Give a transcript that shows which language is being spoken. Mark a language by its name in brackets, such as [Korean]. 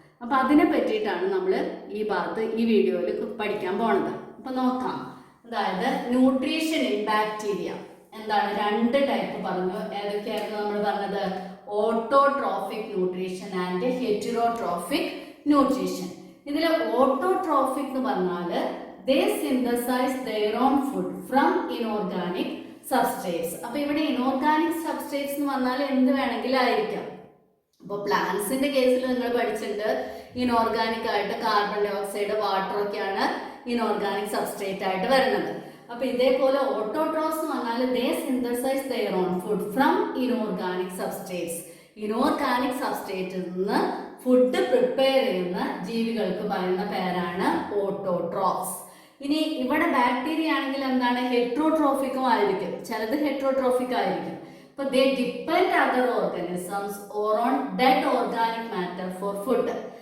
[Malayalam] അപ്പം അതിനെ പറ്റിയിട്ടാണ് നമ്മൾ ഈ വീഡിയോയിൽ പഠിക്കാൻ പോണത്. അപ്പം നോക്കാം. അതായത് ന്യൂട്രീഷൻ ഇൻ ബാക്ടീരിയ എന്താണ്? 2 ടൈപ്പ് പറഞ്ഞു. ഏതൊക്കെയായിരുന്നു നമ്മൾ പറഞ്ഞത്? Autotrophic nutrition and heterotrophic nutrition. ഇതിൽ ഓട്ടോട്രോഫിക് എന്ന് പറഞ്ഞാൽ [English] they synthesize their own food from inorganic substrates. [Malayalam] അപ്പോൾ ഇവിടെ ഇനോർഗാനിക് സബ്സ്ട്രേറ്റ്സ് എന്ന് പറഞ്ഞാൽ എന്ത് വേണമെങ്കിലും ആയിരിക്കാം. അപ്പോൾ പ്ലാന്റ്സിന്റെ കേസിൽ നിങ്ങൾ പഠിച്ചിട്ടുണ്ട് ഇനോർഗാനിക് ആയിട്ട് കാർബൺ ഡൈ ഓക്സൈഡ്, വാട്ടർ ഒക്കെയാണ് ഇനോർഗാനിക് സബ്സ്ട്രേറ്റ് ആയിട്ട് വരുന്നത്. അപ്പൊ ഇതേപോലെ ഓട്ടോട്രോഫ്സ് എന്ന് പറഞ്ഞാൽ [English] they synthesize their own food from inorganic substrates. [Malayalam] Inorganic സബ്സ്ട്രേറ്റിൽ നിന്ന് ഫുഡ് പ്രിപ്പയർ ചെയ്യുന്ന ജീവികൾക്ക് പറയുന്ന പേരാണ് ഓട്ടോട്രോഫ്സ്. ഇനി ഇവിടെ ബാക്ടീരിയ ആണെങ്കിൽ എന്താണ്? ഹെട്രോട്രോഫിക്കും ആയിരിക്കും. ചിലത് ഹെട്രോട്രോഫിക് ആയിരിക്കും. അപ്പൊ [English] They depend other organisms or on dead organic matter for food.